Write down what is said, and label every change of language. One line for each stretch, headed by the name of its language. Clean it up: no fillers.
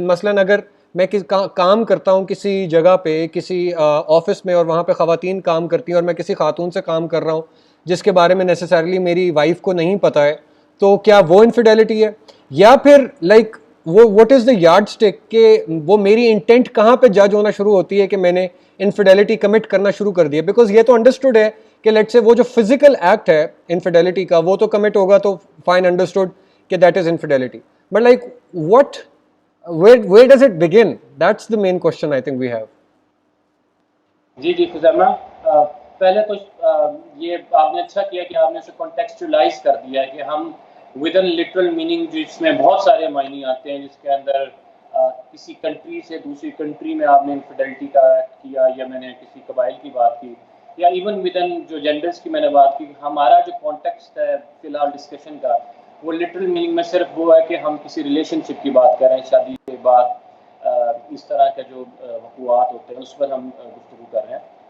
Urdu: مثلا اگر میں کام کرتا ہوں کسی جگہ پہ, کسی آفس میں, اور وہاں پہ خواتین کام کرتی ہیں, اور میں کسی خاتون سے کام کر رہا ہوں جس کے بارے میں نیسیسریلی میری وائف کو نہیں پتہ ہے, تو کیا وہ انفیڈیلٹی ہے؟ یا پھر وہ what is the yard stick کہ وہ میری انٹینٹ کہاں پہ جج ہونا شروع ہوتی ہے کہ میں نے انفیڈیلٹی کمٹ کرنا شروع کر دیا. بیکاز یہ تو انڈرسٹوڈ ہے کہ لیٹ سے وہ جو فزیکل ایکٹ ہے انفیڈیلٹی کا وہ تو کمٹ ہوگا, تو فائن انڈرسٹوڈ کہ that is انفیڈیلٹی.
English: But what where does it begin? That's the main question I think we have.
Urdu: جی خزیمہ, پہلے تو یہ آپ نے اچھا کیا کہ آپ نے اسے کانٹیکسچولائز کر دیا ہے کہ ہم ود ان لٹرل میننگ, جس میں بہت سارے معنی آتے ہیں, جس کے اندر کسی کنٹری سے دوسری کنٹری میں آپ نے انفیڈیلٹی کا ایکٹ کیا, یا میں نے کسی قبائل کی بات کی, یا ایون ود ان جو جینڈرز کی میں نے بات کی, ہمارا جو کانٹیکسٹ ہے فی الحال ڈسکشن کا وہ لٹرل میننگ میں صرف وہ ہے کہ ہم کسی ریلیشن شپ کی بات کر رہے ہیں, شادی کے بعد اس طرح کے جو وقوعات ہوتے ہیں اس پر ہم گفتگو کر رہے ہیں.